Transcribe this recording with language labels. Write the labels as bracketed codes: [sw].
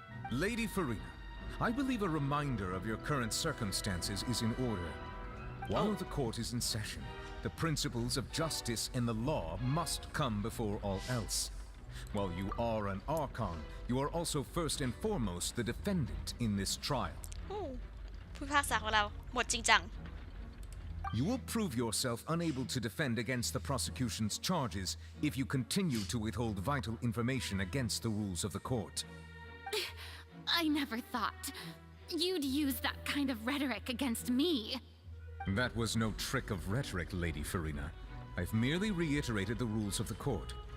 [en] Lady Farina, I believe a reminder of your current circumstances is in order. While the court is in session, the principles of justice and the law must come before all else. While you are an Archon, you are also first and foremost the defendant in this trial. [th] ผู้พิพากษาของเราหมดจริงจัง [en] You will prove yourself unable to defend against the prosecution's charges if you continue to withhold vital information against the rules of the court. I never thought you'd use that kind of rhetoric against me. That was no trick of rhetoric, Lady Farina. I've merely reiterated the rules of the court.